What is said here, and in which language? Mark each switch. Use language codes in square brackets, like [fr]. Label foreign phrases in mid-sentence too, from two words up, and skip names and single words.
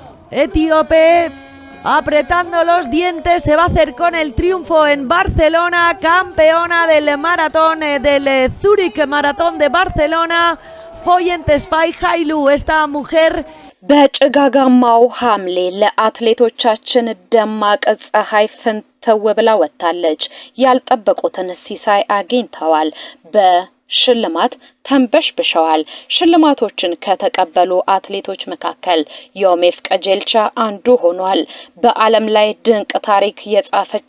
[es] etíope, apretando los dientes, se va a hacer con el triunfo en Barcelona, campeona del maratón del Zurich Maratón de Barcelona. Foyen Tesfaye Hailu, esta mujer [am] በጭጋጋማው ሐምሌ ለአትሌቶቻችን ደማቅ ፀሐይ ፍንትው ብላ ወጣለች። ያልጠበቁትን ሲሳይ አግኝተዋል። በሽልማት ተንበሽብሸዋል። ሽልማቶችን ከተቀበሉ አትሌቶች መካከል ዮሜፍ ቀጀልቻ አንዱ ሆኗል። በዓለም ላይ ድንቅ ታሪክ የጻፈች